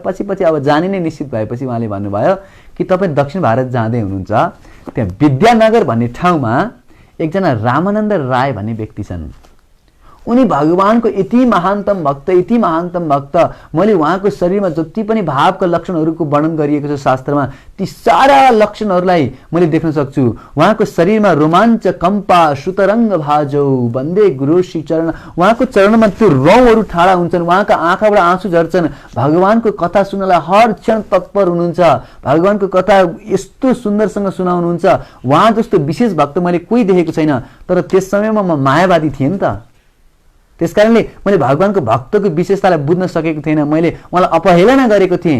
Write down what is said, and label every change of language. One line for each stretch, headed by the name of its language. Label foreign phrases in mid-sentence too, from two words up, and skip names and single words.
Nepali: पछि अब जाने नै निश्चित भएपछि उहाँले भन्नुभयो कि तपाईँ दक्षिण भारत जाँदै हुनुहुन्छ, त्यहाँ विद्यानगर भन्ने ठाउँमा एकजना रामानन्द राय भन्ने व्यक्ति छन्। उनी भगवानको यति महानतम भक्त, मैले उहाँको शरीरमा जति पनि भावका लक्षणहरूको वर्णन गरिएको छ शास्त्रमा ती सारा लक्षणहरूलाई मैले देख्न सक्छु। उहाँको शरीरमा
Sanskrit: रोमाञ्च कम्पा सुतरङ्ग भाजौ वन्दे गुरु श्री चरण,
Nepali: उहाँको चरणमा त्यो रौँहरू ठाडा हुन्छन्, उहाँका आँखाबाट आँसु झर्छन्। भगवानको कथा सुन्नलाई हर क्षण तत्पर हुनुहुन्छ, भगवानको कथा यस्तो सुन्दरसँग सुनाउनुहुन्छ। उहाँ जस्तो विशेष भक्त मैले कोही देखेको छैन। तर त्यस समयमा म मायावादी थिएँ नि त, त्यसकारणले मैले भगवानको भक्तको विशेषतालाई बुझ्न सकेको थिएन, मैले उहाँलाई अपहेलना गरेको थिएँ।